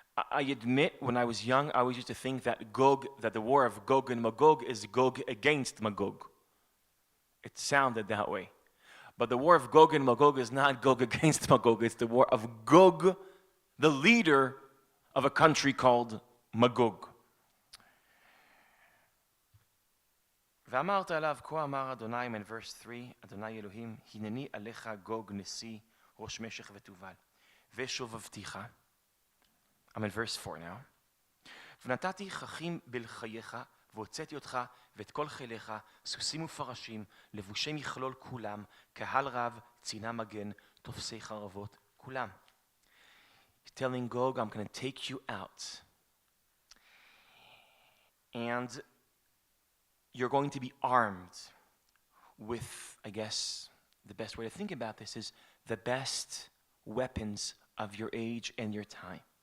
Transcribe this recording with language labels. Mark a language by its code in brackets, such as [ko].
[en] I admit, when I was young, I always used to think that the war of Gog and Magog is Gog against Magog. It sounded that way. But the war of Gog and Magog is not Gog against Magog. It's the war of Gog, the leader of a country called Magog. [he] ואמרת עליו, כה אמר אדוני, [en] in verse 3, [he] אדוני אלוהים, הנני עליך גוג נשיא, ראש משך ותובל, ושובבתיך. [en] I'm in verse 4 now. [he] ונתתי חכים בלחייך, והוצאתי אותך, ואת כל חיליך, סוסים ופרשים, לבושי מכלול כולם, קהל רב, צינה מגן, תופסי חרבות, כולם. [en] He's telling Gog, I'm going to take you out. And you're going to be armed with, I guess, the best way to think about this is the best weapons of your age and your time.